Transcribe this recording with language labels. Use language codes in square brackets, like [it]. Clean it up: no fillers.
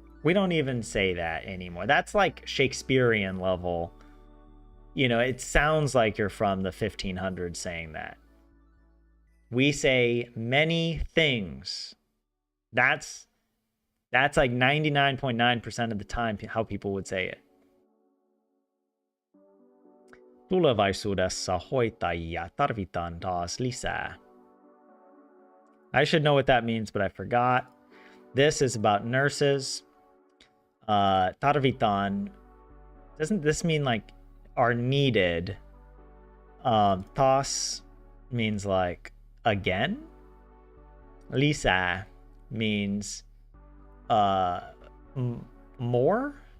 [en] We don't even say that anymore. That's like Shakespearean level. You know, it sounds like you're from the 1500s saying that. We say many things. That's like 99.9% of the time how people would say it. [fi] Tulevaisuudessa hoitajia tarvitaan taas lisää. [en] I should know what that means, but I forgot. This is about nurses. Tarvitaan. Doesn't this mean like are needed? Taas means like again. Lisää means more.